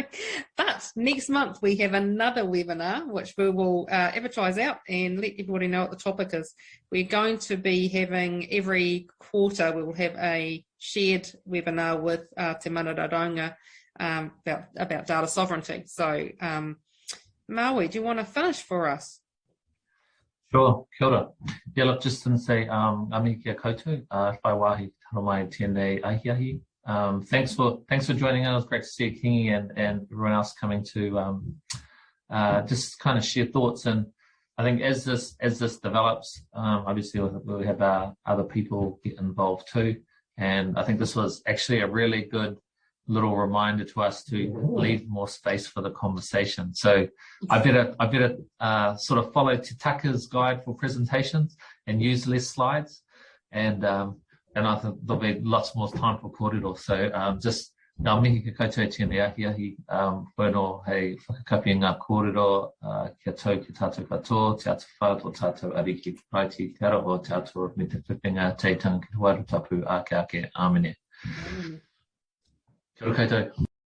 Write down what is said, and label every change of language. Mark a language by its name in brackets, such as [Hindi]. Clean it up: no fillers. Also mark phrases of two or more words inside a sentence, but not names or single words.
[English] But next month we have another webinar, which we will advertise out and let everybody know what the topic is. We're going to be having every quarter, we will have a shared webinar with Te Mātauranga about data sovereignty. So, Maui, do you want to finish for us? Sure, [Māori] kia ora. [English] Yeah, look, just to say, [Māori] amihi kia koutou, whai wāhi tano mai tēnei ahiahi. [English] Thanks for joining us. It was great to see Kingi and everyone else coming to just kind of share thoughts. And I think as this develops, obviously we'll have other people get involved too. And I think this was actually a really good little reminder to us to leave more space for the conversation. So I better sort of follow Te Taka's guide for presentations and use less slides. And I think there'll be lots more time for kōrero. So just [Māori] ngā mihi ka koutou tēnei ahiahi, whānau hei whakakapi ngā kōrero, kia tau ki tātou katoa, te atu whā tō tātou ariki raiti te ara o te atua me te whiwhinga teitanga ki te wairutapu ake ake āmene. Kia ora koutou.